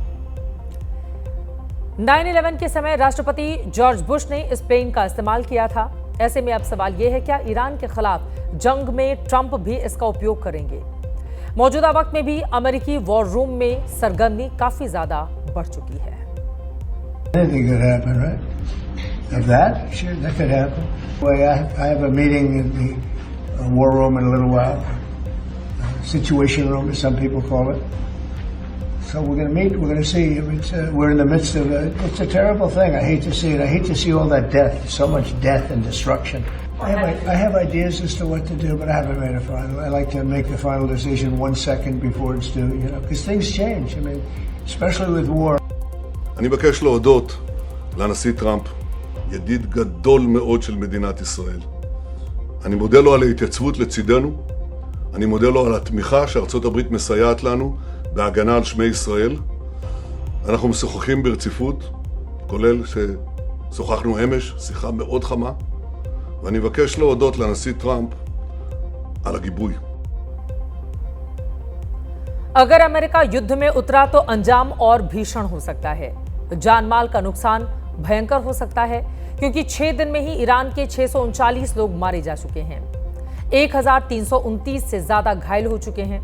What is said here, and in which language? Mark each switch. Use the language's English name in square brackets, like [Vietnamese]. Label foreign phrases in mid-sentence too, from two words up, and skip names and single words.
[Hindi] 9/11 के समय राष्ट्रपति जॉर्ज बुश ने इस प्लेन का इस्तेमाल किया था। ऐसे में अब सवाल यह है, क्या ईरान के खिलाफ जंग में ट्रंप भी इसका उपयोग करेंगे। मौजूदा वक्त में भी अमेरिकी [English] war room [Hindi] में सरगर्मी काफी ज्यादा बढ़ चुकी है। [English] Anything could happen, right? Of that, sure, that could happen. Well, I have a meeting in the war room in a little while. Situation room, as some people call it. So we're going to meet. We're going to see. We're in the midst of it. It's a terrible thing. I hate to see it. I hate to see all that death. So much death and destruction. I have ideas as to what to do, but I haven't made a final. I like to make the final decision 1 second before it's due. You know, because things change. I mean, especially with war. [Hebrew] אני מבקש להודות לנשיא טראמפ, ידיד גדול מאוד של מדינת ישראל. אני מודה לו על ההתייצבות לצידנו, אני מודה לו על התמיכה שארצות הברית מסייעת לנו בהגנה על שמי ישראל. אנחנו משוחחים ברציפות, כולל ששוחחנו אמש, שיחה מאוד חמה, ואני מבקש להודות לנשיא טראמפ על הגיבוי. [Hindi] अगर अमेरिका युद्ध में उतरा तो अंजाम और भीषण हो सकता है। जानमाल का नुकसान भयंकर हो सकता है, क्योंकि 6 दिन में ही ईरान के 639 लोग मारे जा चुके हैं, 1329 से ज्यादा घायल हो चुके हैं।